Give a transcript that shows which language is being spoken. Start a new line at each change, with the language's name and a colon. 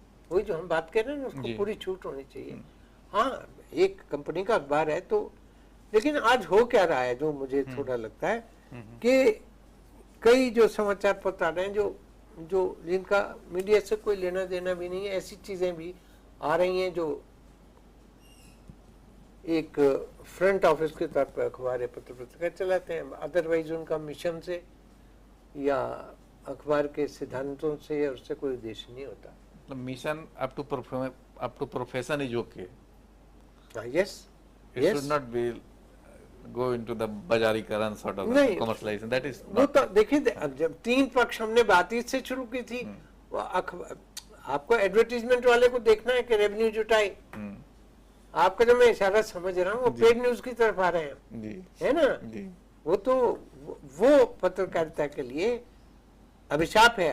Hindi: वही जो हम बात कर रहे हैं ना, उसको पूरी छूट होनी चाहिए। हाँ, एक कंपनी का अखबार है तो, लेकिन आज हो क्या रहा है जो मुझे थोड़ा लगता है कि कई जो समाचार पत्र आ रहे हैं जो जिनका मीडिया से कोई लेना देना भी नहीं है, ऐसी चीजें भी आ रही हैं जो एक फ्रंट ऑफिस के तौर पर अखबार पत्र पत्रिका चलाते हैं, अदरवाइज उनका मिशन से या अखबार के सिद्धांतों से या उससे कोई उद्देश्य नहीं होता।
English: mission up to profession is okay, yes, it should not be go into the बाजारीकरण sort of commercialization, that is
Hindi: वो तो देखिए, जब तीन पक्ष हमने बातचीत से शुरू की थी, वो आपको एडवर्टीजमेंट वाले को देखना है कि रेवेन्यू जुटाए। आपका जो मैं इशारा समझ रहा हूँ वो पेड न्यूज की तरफ आ रहे हैं, है ना? वो तो वो पत्रकारिता के लिए अभिशाप है।